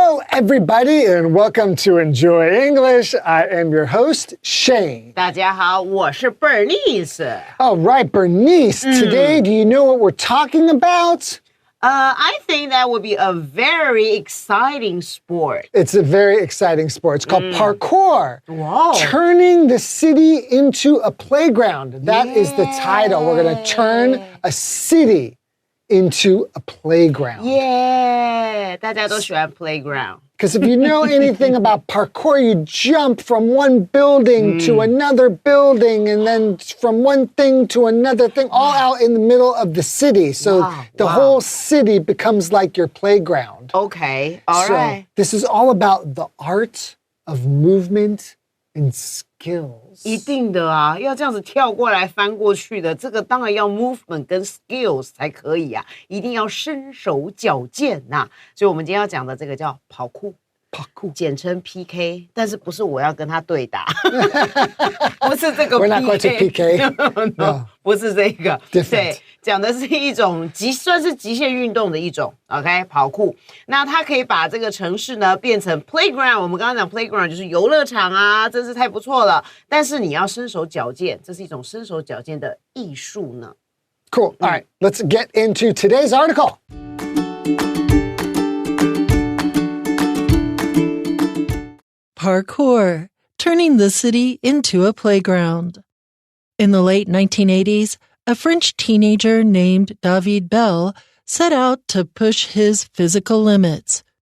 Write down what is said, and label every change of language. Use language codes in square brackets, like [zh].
[en] everybody, and welcome to Enjoy English. I am your host, Shane. [zh] 大家好，我是 Bernice. [en] All right, Bernice, today, do you know what we're talking about? I think that would be a very exciting sport. It's a very exciting sport. It's called parkour. Wow. Turning the city into a playground. That is the title. We're going to turn a city into a playground. [zh] Yeah, 大家都喜欢 playground. [en] Because if you know anything about parkour, you jump from one building to another building and then from one thing to another thing, all out in the middle of the city. So the whole city becomes like your playground. Okay, all right. This is all about the art of movement and skills. [zh] 一定的啊，要这样子跳过来翻过去的，这个当然要 movement 跟 skills 才可以啊，一定要身手矫健呐。所以我们今天要讲的这个叫跑酷。简称 PK， 但是不是我要跟他对打，不是这个 [en] We're not going to PK. [zh] no, 不是这个，对，讲的是一种算是极限运动的一种 ，OK， 跑酷。那它可以把这个城市呢变成 playground， 我们刚刚讲 playground 就是游乐场啊，真是太不错了。但是你要身手矫健，这是一种身手矫健的艺术呢。 [en] Cool. All right, let's get into today's article. Parkour, turning the city into a playground. In the late 1980s, a French teenager named David Bell set out to push his physical limits.